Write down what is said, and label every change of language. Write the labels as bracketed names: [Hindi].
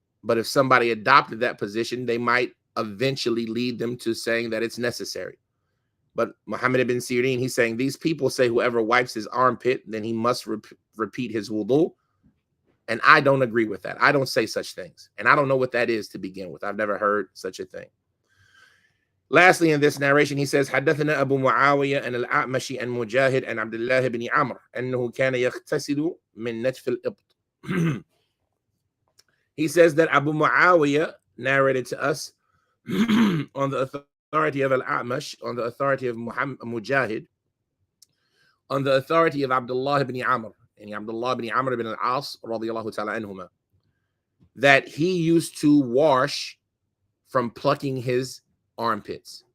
[English] But if somebody adopted that position, they might eventually lead them to saying that it's necessary. But Muhammad ibn Sirin, he's saying these people say whoever wipes his armpit, then he must repeat his wudu. And I don't agree with that. I don't say such things. And I don't know what that is to begin with. I've never heard such a thing. Lastly, in this narration, he says, [Arabic] حدثنا أبو معاوية أن الأعمش أن مجاهد أن عبد الله بن عمرو أنه كان يغتسل من نتف الإبط. [English] He says that Abu Muawiyah narrated to us on the authority of Al-A'mash, on the authority of Mujahid, on the authority of Abdullah ibn Amr, and Abdullah ibn Amr ibn al-As, radiyallahu ta'ala anhuma, that he used to wash from plucking his armpits.